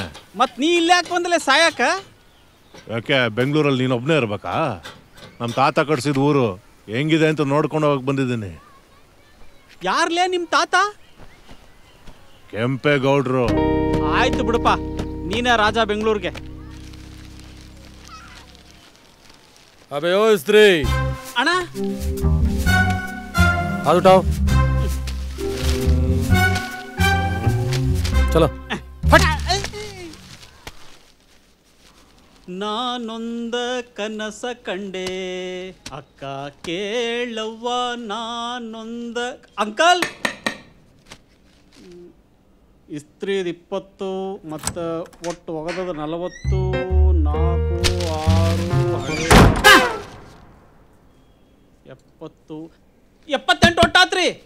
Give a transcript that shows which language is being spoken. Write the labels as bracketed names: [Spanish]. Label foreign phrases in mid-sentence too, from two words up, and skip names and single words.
[Kannada] ಮತ್ ನೀ ಇಲ್ಲೇ ಯಾಕೆ ಬಂದಲೆ ಸಾಯಕ? ಯಾಕೆ ಬೆಂಗಳೂರಲ್ಲಿ ನೀನೊಬ್ಬನೇ ಇರ್ಬೇಕಾ? ನಮ್ಮ ತಾತ ಕಟ್ಸಿದ ಊರು ಹೆಂಗಿದೆ ಅಂತ ನೋಡ್ಕೊಂಡು ಹೋಗಿ ಬಂದಿದ್ದೀನಿ. ಯಾರ್ಲೇ ನಿಮ್ ತಾತ? ಕೆಂಪೇಗೌಡ್ರು. ಆಯ್ತು ಬಿಡಪ್ಪ, ನೀನೇ ರಾಜ ಬೆಂಗಳೂರಿಗೆ. [Hindi] अबे ओ स्त्री [Kannada] ಅಣ್ಣ [Hindi] हाथ उठाओ चलो [Kannada] ನಾನೊಂದ ಕನಸ ಕಂಡೆ ಅಕ್ಕ ಕೇಳವ್ವ, ನಾನೊಂದ ಅಂಕಲ್ ಇಸ್ತ್ರಿದ 20 ಮತ್ತು ಒಟ್ಟು ಒಗದದ 40, 4, 6, 70, 78 ಒಟ್ಟಾತ್ರಿ.